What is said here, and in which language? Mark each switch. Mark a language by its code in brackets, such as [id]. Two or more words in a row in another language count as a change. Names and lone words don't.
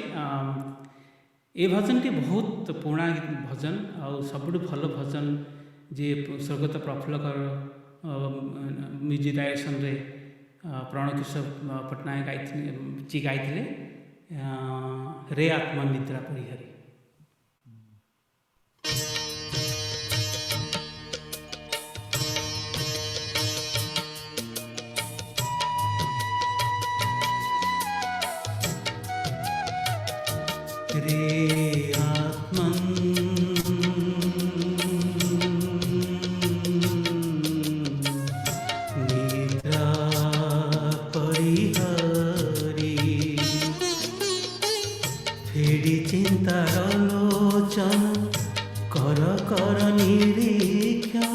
[or] ଏ ଭଜନଟି ବହୁତ ପୁରୁଣା ଭଜନ, ଆଉ ସବୁଠୁ ଭଲ ଭଜନ ଯିଏ ସ୍ୱର୍ଗତ ପ୍ରଫୁଲ୍ଲକର [en] music directionରେ [or] ପ୍ରଣକିଶୋର ପଟ୍ଟନାୟକ ଗାଇଥିଲେ, ରେ ଆତ୍ମନିଦ୍ରା ପରିହାରୀ। ରେ ଆତ୍ମନ ନିଦ୍ରା ପରିହାରୀ, ଫେଡ଼ି ଚିନ୍ତାର ଲୋଚନ କର କର ନିରୀକ୍ଷଣ,